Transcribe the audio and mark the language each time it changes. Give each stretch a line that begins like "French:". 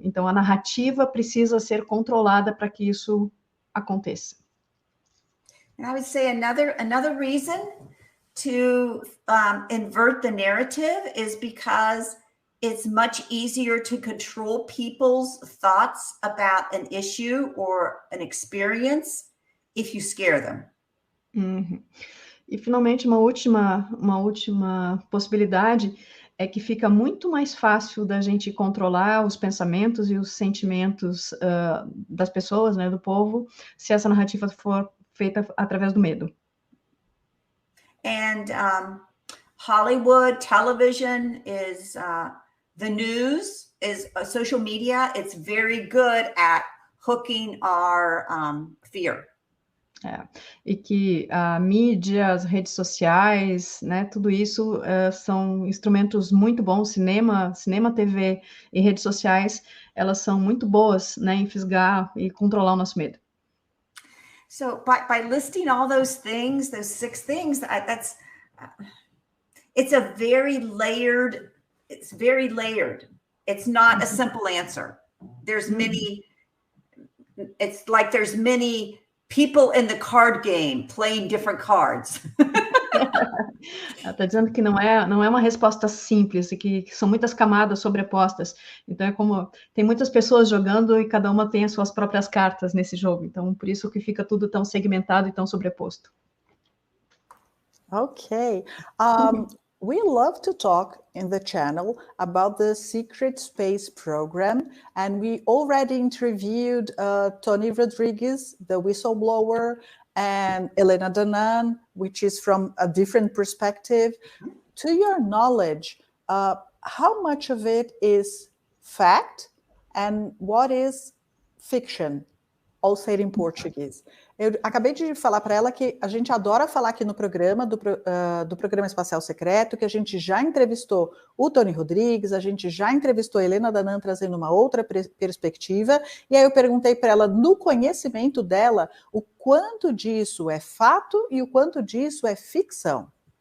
Portuguese: Então, a narrativa precisa ser controlada para que isso aconteça.
English: And I would say another reason to invert the narrative is because it's much easier to control people's thoughts about an issue or an experience if you scare them.
Portuguese: E, finalmente, uma última possibilidade é que fica muito mais fácil da gente controlar os pensamentos e os sentimentos das pessoas, né, do povo, se essa narrativa for feita através do medo.
English: And Hollywood television is the news, is social media. It's very good at hooking our fear.
Portuguese: E que a mídia, as redes sociais, né, tudo isso são instrumentos muito bons. Cinema, TV e redes sociais, elas são muito boas, né, em fisgar e controlar o nosso medo.
English: So by listing all those things, those 6 things, it's a very layered. It's very layered. It's not a simple answer. There's many. It's like there's many people in the card game playing different cards.
Portuguese: Ela está dizendo que não é uma resposta simples, e que são muitas camadas sobrepostas. Então, é como tem muitas pessoas jogando e cada uma tem as suas próprias cartas nesse jogo. Então, por isso que fica tudo tão segmentado e tão sobreposto. Okay.
English: We love to talk in the channel about the Secret Space Program, and we already interviewed Tony Rodriguez, the whistleblower, and Elena Danaan, which is from a different perspective. To your knowledge, how much of it is fact and what is fiction? All said in Portuguese.
Portuguese: Eu acabei de falar para ela que a gente adora falar aqui no programa, do Programa Espacial Secreto, que a gente já entrevistou o Tony Rodrigues, a gente já entrevistou a Elena Danaan trazendo uma outra perspectiva, e aí eu perguntei para ela, no conhecimento dela, o quanto disso é fato e o quanto disso é ficção.